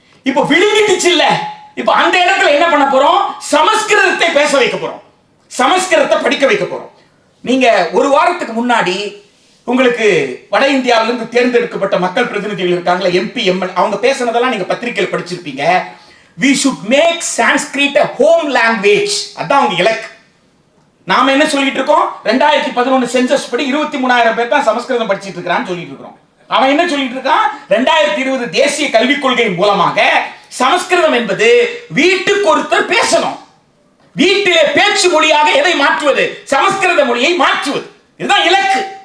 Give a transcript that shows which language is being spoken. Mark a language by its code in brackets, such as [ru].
[ta] இப்போ விழுங்கிடுச்சு இல்ல, இப்போ அந்த இடத்துல என்ன பண்ண போறோம்? சமஸ்கிருதத்தை பேச வைக்க போறோம், சமஸ்கிருதத்தை படிக்க வைக்க போறோம். நீங்க ஒரு வாரத்துக்கு முன்னாடி உங்களுக்கு வட இந்தியாவிலிருந்து தேர்ந்தெடுக்கப்பட்ட மக்கள் பிரதிநிதிகள் இருக்காங்களா, எம்பி எம்எல், அவங்க பேசுனதெல்லாம் நீங்க பத்திரிகையில் படிச்சிருப்பீங்க. [en] We should make Sanskrit a home language. [ta] அதான் அவங்க இலக்கு. நாம என்ன சொல்லிட்டு இருக்கோம்? 2011 சென்சஸ் படி 23,000 பேர் தான் சமஸ்கிருதம் படிச்சிட்டு இருக்கான்னு சொல்லிட்டு இருக்கோம். அவன் என்ன சொல்லிட்டு இருக்கான்? 2020 தேசிய கல்விக் கொள்கை மூலமாக சமஸ்கிருதம் என்பது வீட்டுக்கு ஒருத்தர் பேசணும். வீட்டிலே பேச்சு மொழியாக எதை மாற்றுவது? சமஸ்கிருத மொழியை மாற்றுவது. இதுதான் இலக்கு.